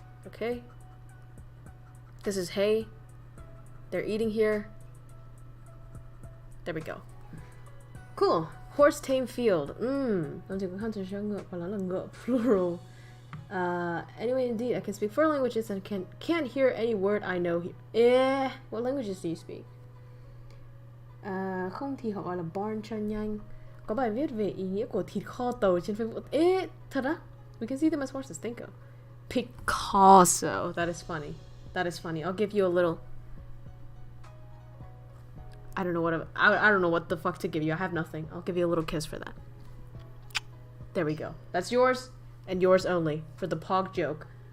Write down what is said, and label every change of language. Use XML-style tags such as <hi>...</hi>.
<en>Okay? This is hay. They're eating here. There we go. Cool. Horse tame field. Plural. Anyway, indeed, I can speak 4 languages and can't hear any word I know here. What languages do you speak?</en> <vi>Không thì họ gọi là born cho nhanh. Có bài viết về ý nghĩa của thịt kho tàu trên Facebook. Thật á?</vi> <en>We can see them as horses. Thank you. Picasso. That is funny. That is funny. I'll give you a little. I don't know what the fuck to give you. I have nothing. I'll give you a little kiss for that. There we go. That's yours and yours only for the pog joke.</en>